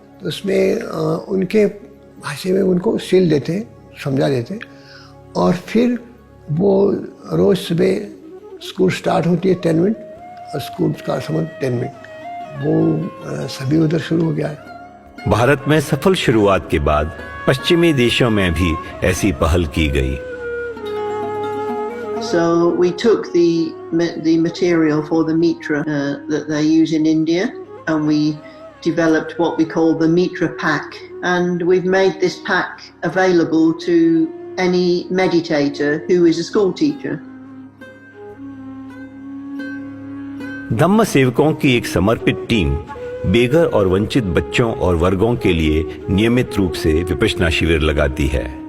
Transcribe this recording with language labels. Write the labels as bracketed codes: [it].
[hi] तो उसमें उनके भाषा में उनको सील देते, समझा देते, और फिर वो रोज सुबह स्कूल स्टार्ट होती है 10 मिनट और स्कूल का समय 10 मिनट, वो सभी उधर शुरू हो गया है। भारत में सफल शुरुआत के बाद पश्चिमी देशों में भी ऐसी पहल की गई। [en] So we took the material for the mitra that they use in India, and we developed what we call the mitra pack, and we've made this pack available to any meditator who is a school teacher. [hi] धम्म सेवकों की एक समर्पित team बेघर और वंचित बच्चों और वर्गों के लिए नियमित रूप से विपश्यना शिविर लगाती है।